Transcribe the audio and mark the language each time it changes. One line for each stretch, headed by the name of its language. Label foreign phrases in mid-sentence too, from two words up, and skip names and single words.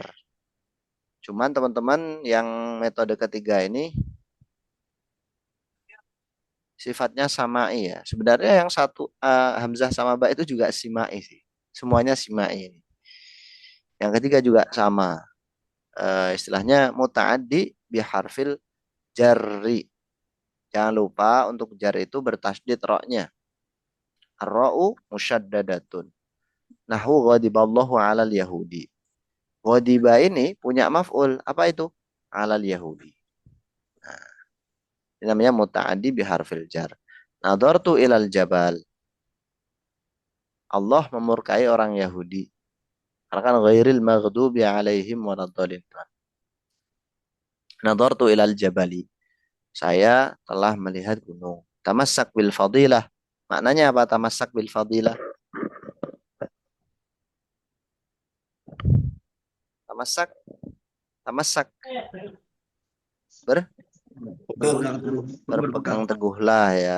Indonesian: Cuman teman-teman yang metode ketiga ini sifatnya samai ya. Sebenarnya yang satu hamzah sama ba itu juga simai sih. Semuanya simai ini. Yang ketiga juga sama.
Arabic: Istilahnya متعدي بحرف الجر.
Indonesian: Jangan lupa untuk jar itu bertasydid ra-nya.
Arabic: الراء مشددة. نحو غضب الله على اليهود غضب
Indonesian: ini punya
Arabic: maf'ul.
Indonesian: Apa itu?
Arabic: على اليهود.
Indonesian: Nah, ini namanya
Arabic: متعدي بحرف الجر. نظرت إلى الجبل.
Indonesian: Allah memurkai orang Yahudi. Karena kan
Arabic: غير المغضوب عليهم ولا الضالين. نظرت إلى الجبل.
Indonesian: Saya telah melihat gunung.
Arabic: تمسك بالفضيلة.
Indonesian: Maknanya apa
Arabic: تمسك بالفضيلة? Tamassak.
Indonesian: Tamassak. Berpegang teguhlah ya.